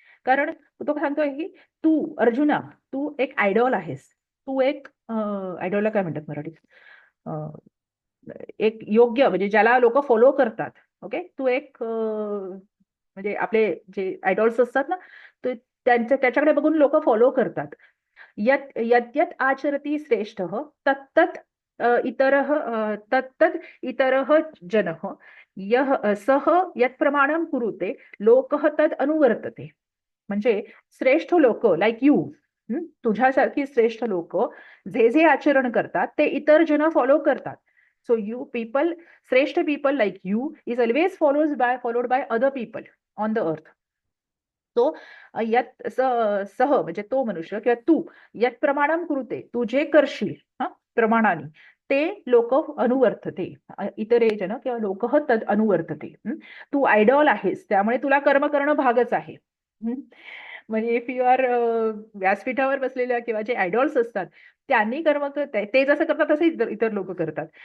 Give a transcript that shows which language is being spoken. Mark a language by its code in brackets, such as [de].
[mr] कारण तो सांगतोय की तू अर्जुना, तू एक आयडॉल आहेस. तू एक आयडॉलला काय म्हणतात मराठीत, एक योग्य म्हणजे ज्याला लोक फॉलो करतात. ओके, तू एक म्हणजे आपले जे आयडॉल्स असतात ना, ते त्याच्याकडे बघून लोक फॉलो करतात. [sa] यत् यद्यत् आचरति श्रेष्ठः तत्तत् इतरः तत्तत् इतरः जनः यः सः यत् प्रमाणं कुरुते लोकः तद् अनुवर्तते. [mr] म्हणजे श्रेष्ठ लोक [en] like you, [mr] तुझ्यासारखी श्रेष्ठ लोक जे जे आचरण करतात ते इतर जन फॉलो करतात. [en] So you people, श्रेष्ठ people like you is always followed by other people on the earth. [mr] तो यत सह म्हणजे तो मनुष्य किंवा तू [sa] यत प्रमाणम कृते, [mr] तू जे करशील प्रमाणाने ते लोक अनुवर्तते, इतरे जन किंवा लोक [sa] तद अनुवर्तते. [mr] तू आयडॉल आहेस त्यामुळे तुला कर्म करणं भागच आहे. म्हणजे [en] if you are [mr] व्यासपीठावर बसलेल्या किंवा जे आयडॉल्स असतात त्यांनी कर्म ते जसं करतात तसे इतर इतर लोक करतात.